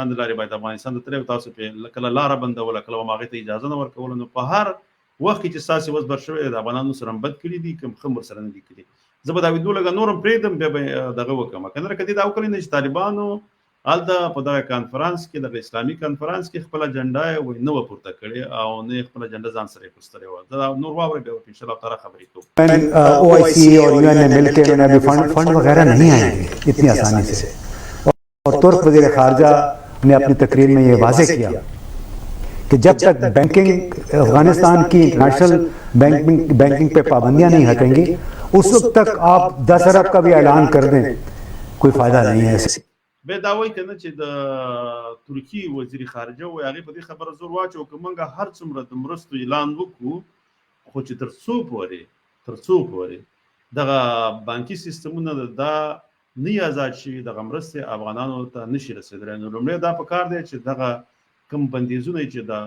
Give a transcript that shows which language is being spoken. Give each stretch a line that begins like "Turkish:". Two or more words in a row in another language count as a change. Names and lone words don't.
Pashto: د لارې باید افغانستان ته تللی تاسو پرې کله لاره بندوله کله هم هغې ته اجازه نه ورکوله نو په هر وخت کې چې ستاسې وزبر شوی د افغانانو سره هم بد کړي دي کوم ښه ورسره نه دي کړي زه به دا ویډیو لږه نور هم پرېږدم بیا به دغه وکړم که نه که دې دا وکړی نه چې طالبانو هلته په دغه کانفرنس کې دغه اسلامي کانفرنس کې خپل اجنډا یې نه وه پورته کړې او نه یې خپل اجنډا ځان سره یې کوستلې وه دا نور واورئ بیا ان شاء الله تعالی خبرې کوو
Urdu: OIC اور UN نے مل کر انہیں فنڈ وغیرہ نہیں آئیں گے اتنی آسانی سے اور ترک وزیر خارجہ نے اپنی تقریر میں یہ واضح کیا کہ جب تک بینکنگ افغانستان کی
English: international banking
Urdu: پہ پابندیاں نہیں ہٹیں گی اس وقت تک آپ 10 ارب کا بھی اعلان کر دیں کوئی فائدہ نہیں ہے
Pashto: به دا وایي که نه چې د ترکي وزیر خارجه وایي هغې په دې خبره زور واچو که موږ هر څومره د مرستو اعلان وکړو خو چې تر څو پورې دغه بانکي سیستمونه دا نه آزاد شي دغه مرستې افغانانو ته نشي رسېدلی نو لومړی دا پکار دی چې دغه کوم بندیزونه چې